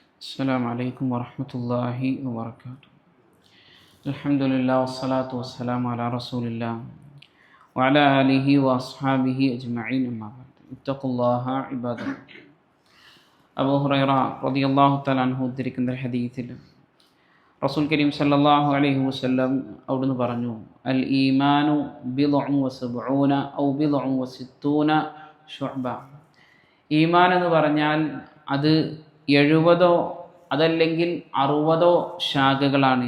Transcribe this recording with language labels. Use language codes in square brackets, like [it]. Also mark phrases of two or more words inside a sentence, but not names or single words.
[ar] السلام عليكم ورحمة الله وبركاته. الحمد لله والصلاة والسلام على رسول الله وعلى آله وأصحابه أجمعين أما بعد اتقوا الله عباد الله. [ml] അബൂ ഹുറൈറ [ar] رضي الله تعالى عنه [ml] ഉദ്ധരിക്കുന്ന ഹദീസിൽ റസൂൽ കരീം [ar] صلى الله عليه وسلم [ml] അവിടുന്ന് പറഞ്ഞു, [ar] الإيمان بضع وسبعون أو بضع وستون شعبة. [ml] ഈമാൻ എന്ന് പറഞ്ഞാൽ അത് 70 അതല്ലെങ്കിൽ 60 ശാഖകളാണ്.